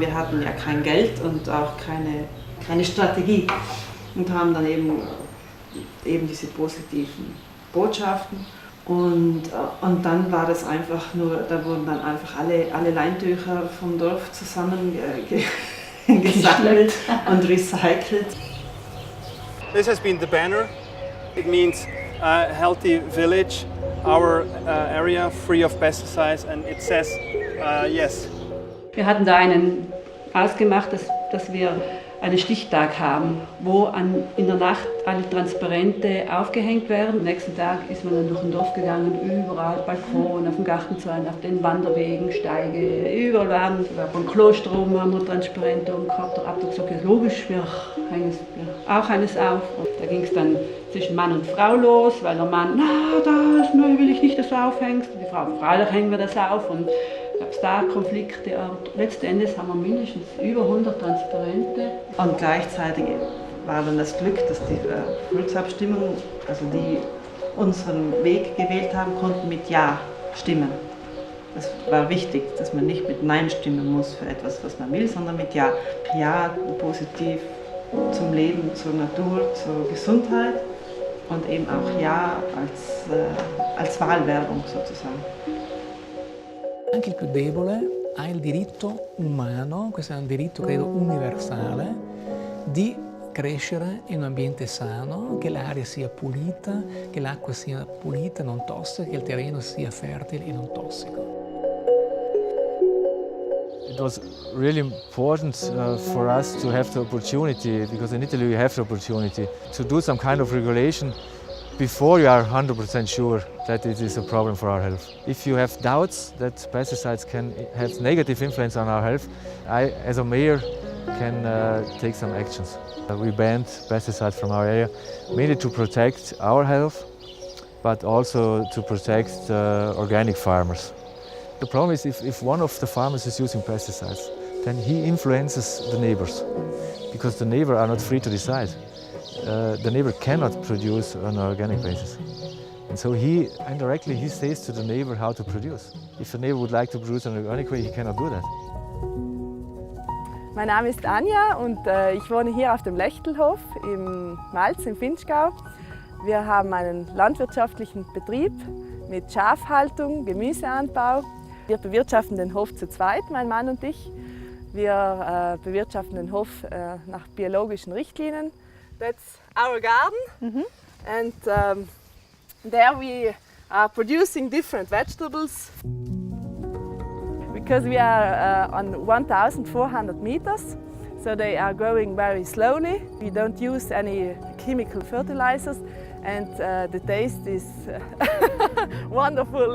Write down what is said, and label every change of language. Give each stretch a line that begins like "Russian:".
German: Wir hatten ja kein Geld und auch keine Strategie und haben dann eben diese positiven Botschaften. Und dann war das einfach nur, da wurden dann einfach alle Leintücher vom Dorf zusammen gesammelt und recycelt.
English: This has been the banner. It means a healthy village, our area free of pesticides, and it says yes.
German: Wir hatten da ausgemacht, dass wir einen Stichtag haben, wo in der Nacht alle Transparente aufgehängt werden. Am nächsten Tag ist man dann durch ein Dorf gegangen, überall Balkon, auf dem Gartenzaun, auf den Wanderwegen, Steige, überall waren. Beim Kloster oben haben wir Transparente umgehabt. Der Abt hat gesagt, ja, logisch, wir hängen auch eines auf. Und da ging es dann zwischen Mann und Frau los, weil der Mann, das will ich nicht, dass du aufhängst. Und die Frau, freilich hängen wir das auf. Und gab es da Konflikte, aber letzten Endes haben wir mindestens über 100 Transparente. Und gleichzeitig war dann das Glück, dass die Volksabstimmung, also die unseren Weg gewählt haben, konnten mit Ja stimmen. Das war wichtig, dass man nicht mit Nein stimmen muss für etwas, was man will, sondern mit Ja. Ja positiv zum Leben, zur Natur, zur Gesundheit und eben auch Ja als Wahlwerbung sozusagen.
Italian: Anche il più debole ha il diritto umano, questo è un diritto credo universale, di crescere in un ambiente sano, che l'aria sia pulita, che l'acqua sia pulita, non tossica, che il terreno sia fertile e non tossico.
English: It was really important for us to have the opportunity, because in Italy we have the opportunity, to do some kind of regulation before you are 100% sure that it is a problem for our health. If you have doubts that pesticides can have negative influence on our health, I, as a mayor, can take some actions. We banned pesticides from our area, mainly to protect our health, but also to protect organic farmers. The problem is if one of the farmers is using pesticides, then he influences the neighbors, because the neighbors are not free to decide. The neighbor cannot produce on an organic basis. And so he indirectly says to the neighbor how to produce. If the neighbor would like to produce in an organic way, he cannot do that.
German: Mein Name ist Anja und ich wohne hier auf dem Lechtelhof im Malz im Vinschgau. Wir haben einen landwirtschaftlichen Betrieb mit Schafhaltung, Gemüseanbau. Wir bewirtschaften den Hof zu zweit, mein Mann und ich. Wir bewirtschaften den Hof nach biologischen Richtlinien.
English: That's our garden, and there we are producing different vegetables. Because we are on 1,400 meters, so they are growing very slowly. We don't use any chemical fertilizers, and the taste is wonderful.